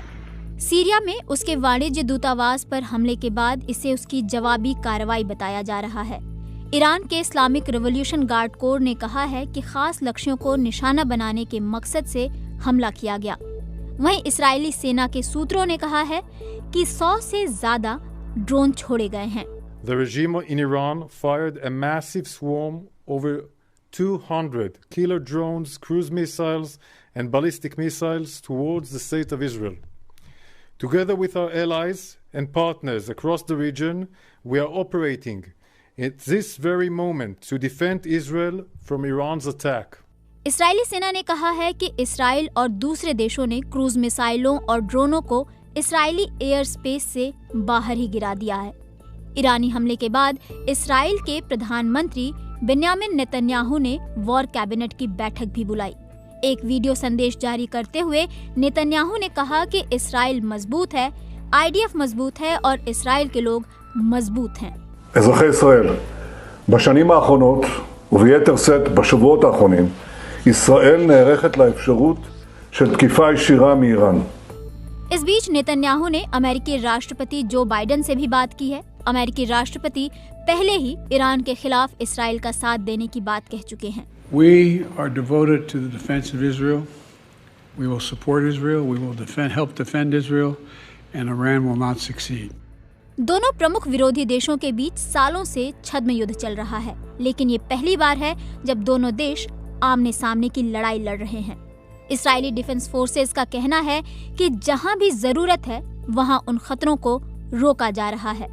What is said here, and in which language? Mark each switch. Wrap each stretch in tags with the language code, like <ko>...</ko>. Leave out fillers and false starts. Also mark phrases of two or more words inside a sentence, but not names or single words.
<hi>सीरिया में उसके वाणिज्य दूतावास पर हमले के बाद इसे उसकी जवाबी कार्रवाई बताया जा रहा है। ईरान के इस्लामिक रिवॉल्यूशन गार्ड कोर ने कहा है कि खास लक्ष्यों को निशाना बनाने के मकसद से हमला किया गया। वहीं इस्राएली सेना के सूत्रों ने कहा है कि 100 से ज्यादा ड्रोन छोड़े गए हैं।</hi> <en>The regime in Iran fired a massive swarm over 200 killer drones, cruise missiles and ballistic missiles towards the state of Israel. Together with our allies and partners across the region, we are operating at this very moment to defend Israel from Iran's attack.</en> <hi>इस्राएली सेना ने कहा है कि इस्राइल और दूसरे देशों ने क्रूज मिसाइलों और ड्रोनों को इस्राएली</hi> <en>air space</en> <hi>से बाहर ही गिरा दिया है। ईरानी हमले के बाद इस्राइल के प्रधानमंत्री बेन्यामिन नेतन्याहू ने</hi> <en>war cabinet</en> <hi>की बैठक भी बुलाई। एक वीडियो संदेश जारी करते हुए नेतन्याहू ने कहा कि इस्राइल मजबूत है, आईडीएफ मजबूत है और इस्राइल के लोग मजबूत हैं।</hi> <he>אזרחי ישראל, בשנים האחרונות וביתר שאת בשבועות האחרונים, ישראל נערכת לאפשרות של תקיפה ישירה מאיראן.</he> <hi>इस बीच नेतन्याहू ने अमेरिकी राष्ट्रपति जो बाइडेन से भी बात की है। अमेरिकी राष्ट्रपति पहले ही ईरान के खिलाफ इस्राइल का साथ देने की बात कह चुके हैं।</hi> <en>We are devoted to the defense of Israel. We will support Israel. We will help defend Israel, and Iran will not succeed.</en> <hi>दोनों प्रमुख विरोधी देशों के बीच सालों से छद्म युद्ध चल रहा है, लेकिन ये पहली बार है जब दोनों देश आमने सामने की लड़ाई लड़ रहे हैं। इस्राएली डिफेंस फोर्सेस का कहना है कि जहां भी जरूरत है वहां उन खतरों को रोका जा रहा है।</hi>